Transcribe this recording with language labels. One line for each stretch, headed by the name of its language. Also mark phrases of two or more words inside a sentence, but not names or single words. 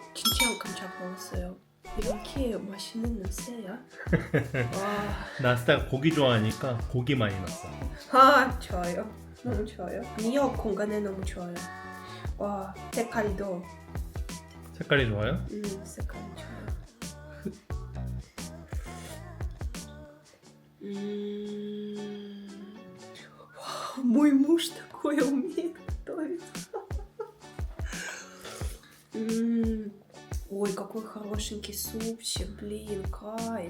Korean: 진짜 깜짝 놀랐어요. 이렇게 맛있는 냄새야? 와. 나스타가 고기 좋아하니까 고기 많이 넣었어. 좋아요. 너무 좋아요. 미역 공간에 너무 좋아요. 와, 색깔이 좋아요? 색깔이 좋아요.
Russian: Вау, мой муж такое умеет готовить. Ой, какой хорошенький супчик, блин, кайф.